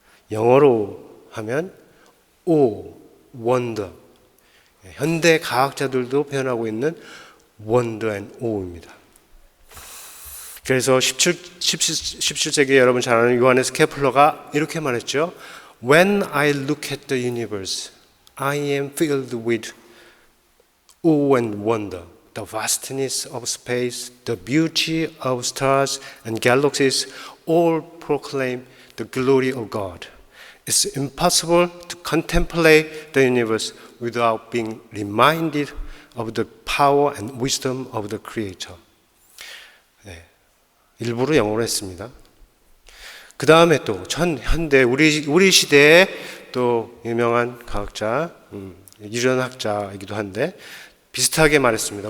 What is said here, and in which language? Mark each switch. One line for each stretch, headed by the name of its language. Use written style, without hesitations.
Korean: 영어로 하면
English: O, wonder.
Korean: 현대 과학자들도 표현하고 있는
English: wonder and awe
Korean: 입니다. 그래서 17세기 여러분 잘 아는 요하네스 케플러가 이렇게 말했죠.
English: When I look at the universe, I am filled with awe and wonder. The vastness of space, the beauty of stars and galaxies all proclaim the glory of God. It's impossible to contemplate the universe without being reminded of the power and wisdom of the Creator.
Korean: 네, 일부러 영어로 했습니다. 그 다음에 또 현대 우리 시대에 또 유명한 과학자, 유전학자이기도 한데 비슷하게 말했습니다.